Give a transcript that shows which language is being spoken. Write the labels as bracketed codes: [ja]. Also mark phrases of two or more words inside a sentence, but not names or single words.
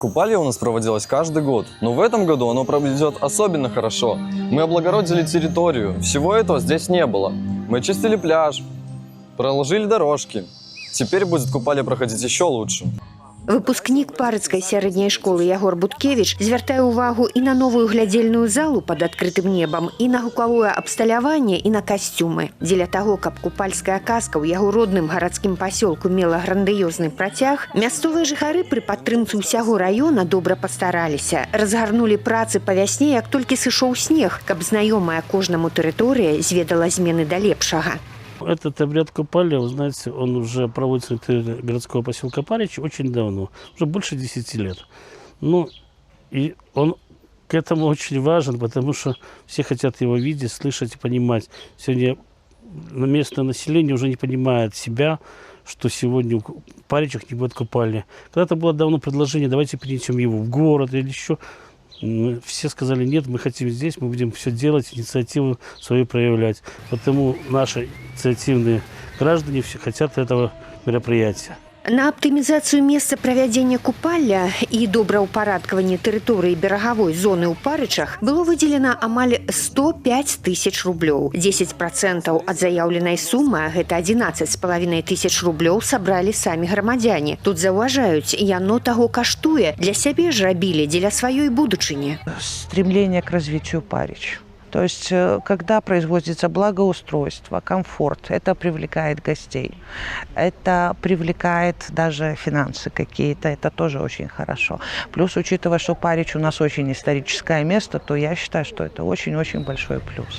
[ru] Купалье у нас проводилось каждый год, но в этом году оно пройдет особенно хорошо. Мы облагородили территорию, всего этого здесь не было. Мы очистили пляж, проложили дорожки. Теперь будет купалье проходить еще лучше. [be] Выпускнік парыцкай сярэдняй школы Ягор Буткевич звяртае ўвагу і на новую глядзельную залу пад адкрытым небам, і на гукавое абсталяванне, і на касцюмы. Дзеля таго, каб купальская казка ў яго родным гарадскім пасёлку мела грандыёзны працяг, мясцовыя жыхары пры падтрымцы ўсяго раёна добра пастараліся. Разгарнулі працы па вясне, як толькі сышоў снег, каб знаёмая кожнаму тэрыторыя зведала змены да лепшага. [ru] Этот обряд купалья, вы знаете, он уже проводится на территории городского поселка Парич очень давно, уже больше 10 лет. Ну, и он к этому очень важен, потому что все хотят его видеть, слышать и понимать. Сегодня местное население уже не понимает себя, что сегодня в Паричах не будет купальни. Когда-то было давно предложение, давайте перенесем его в город или еще. Все сказали, нет, мы хотим здесь, мы будем все делать, инициативу свою проявлять. Потому наши инициативные граждане все хотят этого мероприятия. [be] На аптымізацыю месца правядзення купальля і добраўпарадкаванне тэрыторыі берагавой зоны ў Парычах было выделена амаль 105 тысяч рублёў. 10% ад заяўленай сумы, а гэта 11,5 тысяч рублёў, сабралі самі грамадзяне. Тут заўважаюць, яно таго каштуе, для сябе ж рабілі, дзеля сваёй будучыні. [ru] Стремление к развитию Парич. То есть, когда производится благоустройство, комфорт, это привлекает гостей, это привлекает даже финансы какие-то, это тоже очень хорошо. Плюс, учитывая, что Парич у нас очень историческое место, то я считаю, что это очень-очень большой плюс.